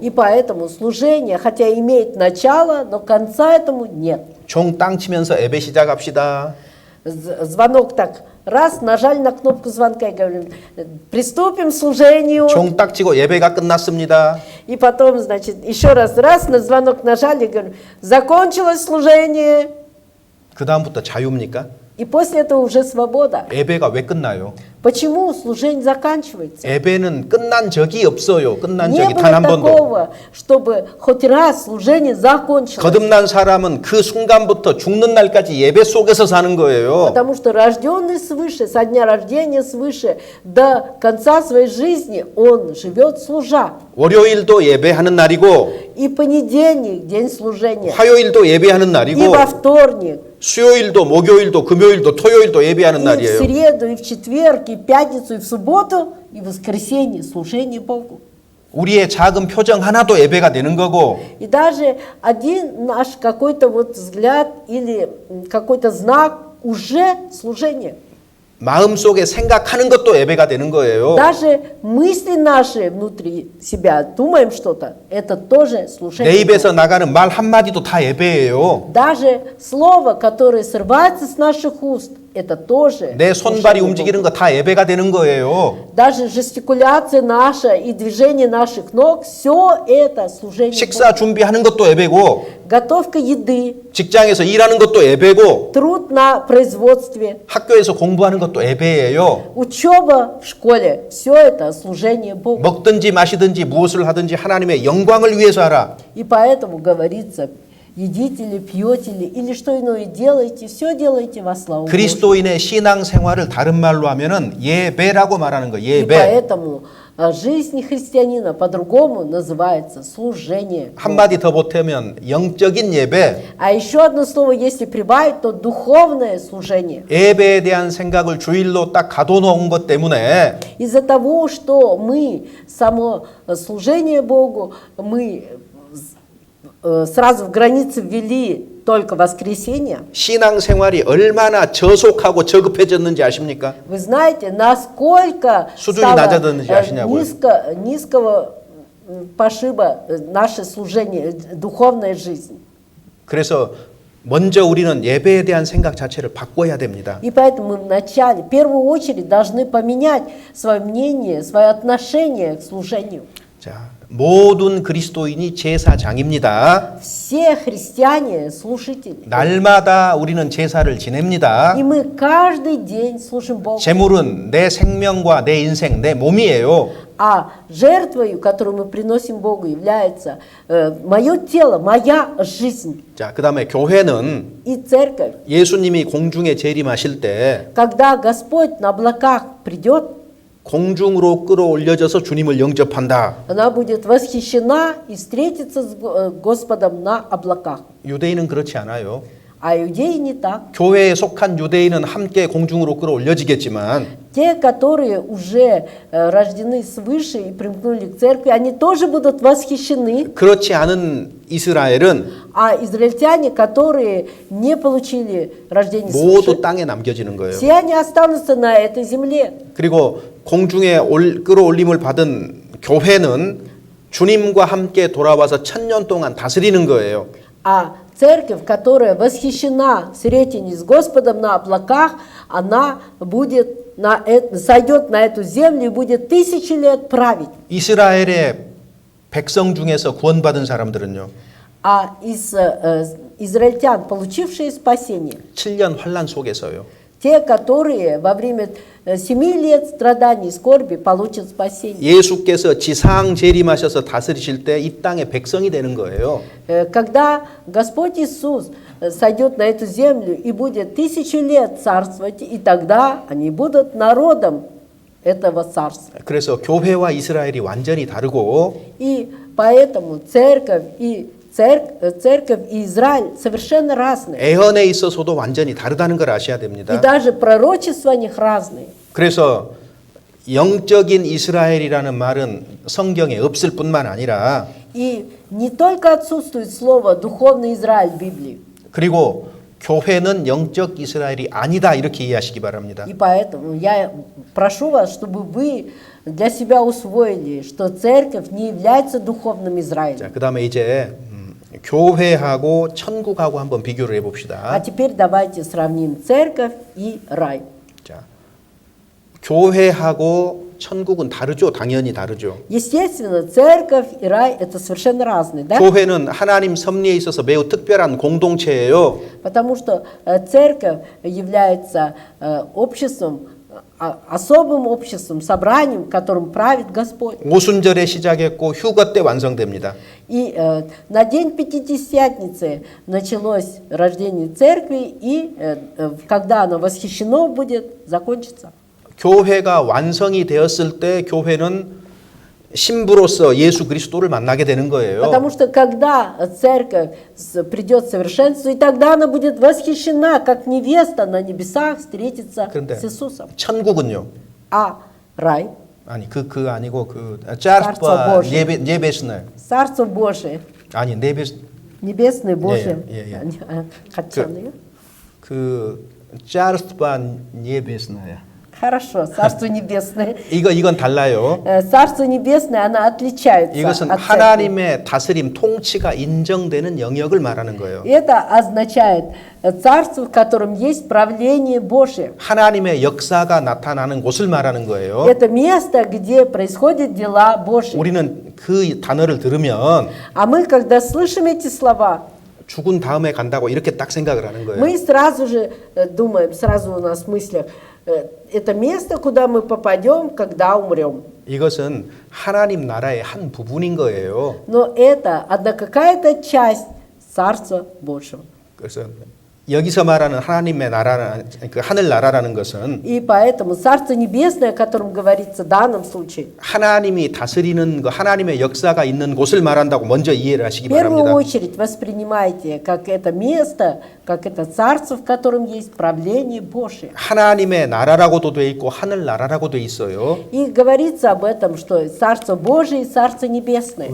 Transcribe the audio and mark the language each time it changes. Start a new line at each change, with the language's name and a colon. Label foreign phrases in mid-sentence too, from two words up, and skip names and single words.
Russian: И поэтому служение, хотя имеет начало, но конца этому нет.
Korean: 종 땅 치면서 예배 시작합시다.
Russian: Звонок так, раз, нажали на кнопку звонка и говорим, приступим к служению.
Korean: 종 딱 치고 예배가 끝났습니다.
Russian: И потом, значит, еще раз, на звонок нажали и говорим, закончилось служение.
Korean: 그 다음부터 자유입니까?
Russian: И после этого уже свобода.
Korean: 예배가 왜 끝나요?
Russian: Почему служение заканчивается?
Korean: 예배는 끝난 적이 없어요. 끝난
Russian: Не
Korean: 적이
Russian: было
Korean: 단 한 번도.
Russian: такого, чтобы хоть раз служение закончилось.
Korean: 거듭난 사람은 그 순간부터 죽는 날까지 예배 속에서 사는 거예요.
Russian: Потому что рожденный свыше, со дня рождения свыше, до конца своей жизни он живет служа.
Korean: 월요일도 예배하는 날이고
Russian: И понедельник, день служения,
Korean: 화요일도 예배하는
Russian: и
Korean: 날이고
Russian: во вторник,
Korean: 수요일도 목요일도 금요일도 토요일도 예배하는
Russian: и в
Korean: 날이에요.
Russian: среду, и в четверг, и в пятницу, и в субботу, и в воскресенье служение Богу.
Korean: 우리의 작은 표정 하나도 예배가 되는 거고
Russian: И даже один наш какой-то вот взгляд или какой-то знак уже служение.
Korean: 마음속에 생각하는 것도 예배가 되는 거예요.
Russian: Даже мысли наши внутри себя, думаем что-то, это тоже
Korean: 내
Russian: служение.
Korean: 입에서 나가는 말 한마디도 다 예배예요.
Russian: Даже слово, которое срывается с наших уст, это тоже
Korean: 내 손발이
Russian: служение
Korean: 움직이는
Russian: Богу.
Korean: 거 다 예배가 되는 거예요.
Russian: Даже жестикуляция наша и движение наших ног, все это служение
Korean: 식사
Russian: Богу.
Korean: 준비하는 것도 예배고
Russian: Готовка еды,
Korean: 직장에서 일하는 것도 예배고
Russian: труд на производстве,
Korean: 학교에서 공부하는 것도 예배예요.
Russian: учеба в школе, все это служение Богу.
Korean: 먹든지 마시든지 무엇을 하든지 하나님의 영광을 위해서 하라.
Russian: И поэтому говорится, едите ли, пьете ли, или что иное делаете, все делайте во славу Божию.
Korean: 그리스도인의 신앙 생활을 다른 말로 하면은 예배라고 말하는 거.
Russian: И
Korean: 예배.
Russian: поэтому жизнь христианина по-другому называется служение.
Korean: 한마디 더 보태면 영적인 예배.
Russian: А еще одно слово, если прибавить, то духовное служение.
Korean: 예배에 대한 생각을 주일로 딱 가둬놓은 것 때문에
Russian: Из-за того, что мы само служение Богу, мы сразу в границы ввели только воскресенье.
Korean: 신앙 생활이 얼마나 저속하고 저급해졌는지 아십니까?
Russian: Вы знаете, насколько
Korean: 수준이
Russian: стало
Korean: 낮아졌는지 아시냐고요?
Russian: низкого пошиба наше служение, духовная жизнь.
Korean: 그래서 먼저 우리는 예배에 대한 생각 자체를 바꿔야 됩니다.
Russian: И поэтому мы вначале, в первую очередь, должны поменять свое мнение, свое отношение к служению.
Korean: 자, 모든 그리스도인이 제사장입니다.
Russian: Все христиане служители.
Korean: 날마다 우리는 제사를 지냅니다.
Russian: И мы каждый день служим Богу.
Korean: 제물은 내 생명과 내 인생, 내 몸이에요.
Russian: А жертвою, которую мы приносим Богу, является мое тело, моя жизнь.
Korean: 자, 그다음에 교회는
Russian: И церковь.
Korean: 예수님이 공중에 재림하실 때
Russian: Когда Господь на облаках придет,
Korean: 공중으로 끌어올려져서 주님을 영접한다.
Russian: она будет восхищена и встретится с Господом на облаках.
Korean: 유대인은 그렇지 않아요.
Russian: А иудеи не так.
Korean: 교회에 속한 유대인은 함께 공중으로 끌어올려지겠지만
Russian: Те, которые уже рождены свыше и примкнули к церкви, они тоже будут восхищены.
Korean: 그렇지 않은 이스라엘은
Russian: А израильтяне, которые не получили рождение
Korean: 모두
Russian: свыше,
Korean: 땅에 남겨지는 거예요.
Russian: все они останутся на этой земле.
Korean: 그리고 공중에 끌어올림을 받은 교회는 주님과 함께 돌아와서 1000년 동안 다스리는 거예요.
Russian: А церковь, которая восхищена встретенной с Господом на облаках, она будет сойдет на эту землю и будет 1000 лет править.
Korean: 이스라엘의 백성 중에서 구원받은 사람들은요.
Russian: А из израильтян, получившие спасение,
Korean: 7년 환란 속에서요.
Russian: те, которые во время 7 лет страданий и скорби получат спасение.
Korean: 예수께서 지상 재림하셔서 다스리실 때 이 땅의 백성이 되는 거예요.
Russian: Когда Господь Иисус сойдет на эту землю и будет 1000 лет царствовать, и тогда они будут народом этого царства.
Korean: 그래서 교회와 이스라엘이 완전히 다르고
Russian: И поэтому церковь и Израиль совершенно разные.
Korean: 애언에 있어서도 완전히 다르다는 걸 아셔야
Russian: И
Korean: 됩니다.
Russian: даже пророчества у них разные.
Korean: 그래서 영적인 이스라엘이라는 말은 성경에 없을 뿐만 아니라
Russian: И не только отсутствует слово «духовный Израиль» в Библии.
Korean: 그리고 교회는 영적 이스라엘이 아니다 이렇게 이해하시기 바랍니다.
Russian: И поэтому я прошу вас, чтобы вы для себя усвоили, что церковь не является духовным Израилем.
Korean: 자, 그다음에 이제 교회하고 천국하고 한번 비교를 해
Russian: А
Korean: 봅시다.
Russian: теперь давайте сравним церковь и рай.
Korean: 자, 교회하고 천국은 다르죠. 당연히 다르죠.
Russian: Естественно, церковь и рай это совершенно разные, да?
Korean: 교회는 하나님 섭리에 있어서 매우 특별한 공동체예요.
Russian: Потому что церковь является обществом, особым обществом, собранием, которым правит Господь.
Korean: 오순절에 시작했고 휴거 때 완성됩니다.
Russian: И на день Пятидесятницы началось рождение церкви, и когда оно восхищено будет, закончится.
Korean: 교회가 완성이 되었을 때 교회는 신부로서 예수 그리스도를 만나게 되는 거예요.
Russian: Потому что когда церковь придет в совершенство, и тогда она будет восхищена, как невеста на небесах встретится
Korean: 그런데
Russian: с Иисусом.
Korean: 천국은요.
Russian: А рай,
Korean: 아니 그 아니고 그
Russian: Царство 짤스바 Божие. 네베스네. Царство Божие,
Korean: 아니 네베스
Russian: Небесное Божие.
Korean: 예. Хотяные.
Russian: 그 царства небесная. Хорошо, Царство Небесное.
Korean: 이건 달라요.
Russian: Царство Небесное, оно отличается
Korean: 이것은
Russian: от церкви.
Korean: 하나님의 다스림 통치가 인정되는 영역을 말하는 거예요.
Russian: Это означает царство, в котором есть правление Божие.
Korean: 하나님의 역사가 나타나는 곳을 말하는 거예요.
Russian: Это место, где происходят дела Божьи.
Korean: 우리는 그 단어를 들으면
Russian: А мы, когда слышим эти слова,
Korean: 죽은 다음에 간다고 이렇게 딱 생각을 하는 거예요.
Russian: мы сразу же думаем, сразу у нас в мыслях, это место, куда мы попадем, когда умрем.
Korean: 이것은 하나님 나라의 한 부분인 거예요.
Russian: Но это одна какая-то часть Царства Божьего.
Korean: 그래서 여기서 말하는 하나님의 나라는 그 하늘 나라라는 것은
Russian: И поэтому Царство Небесное, о котором говорится в данном случае,
Korean: 하나님이 다스리는 거, 하나님의 역사가 있는 곳을 말한다고 먼저 이해를 하시기
Russian: в первую
Korean: 바랍니다.
Russian: очередь воспринимайте как это место, как это царство, в котором есть правление Божие.
Korean: 하나님의 나라라고도 돼 있고 하늘 나라라고 돼 있어요.
Russian: И говорится об этом, что Царство Божие и Царство Небесное.